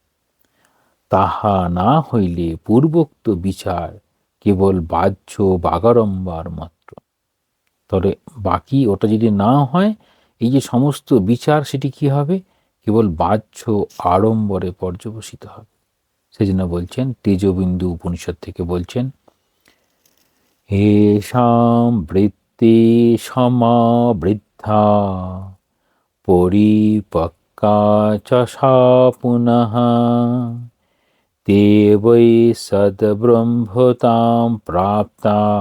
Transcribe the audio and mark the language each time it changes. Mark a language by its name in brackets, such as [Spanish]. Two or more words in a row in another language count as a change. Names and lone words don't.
[Bangla] তাহা না হইলে পূর্বোক্ত বিচার কেবল বাহ্য বাগাড়ম্বর মাত্র। তবে বাকি ওটা যদি না হয়, এই যে সমস্ত বিচার, সেটি কি হবে? কেবল বাহ্য আড়ম্বরে পর্যবসিত হবে। সেজন্য বলছেন, তেজবিন্দু উপনিষদ থেকে বলছেন, [Sanskrit] হেষাং বৃত্তি সমাবৃদ্ধা পরিপক্কা চ সা পুনঃ তে বৈ সদ্ব্রহ্মতাং প্রাপ্তা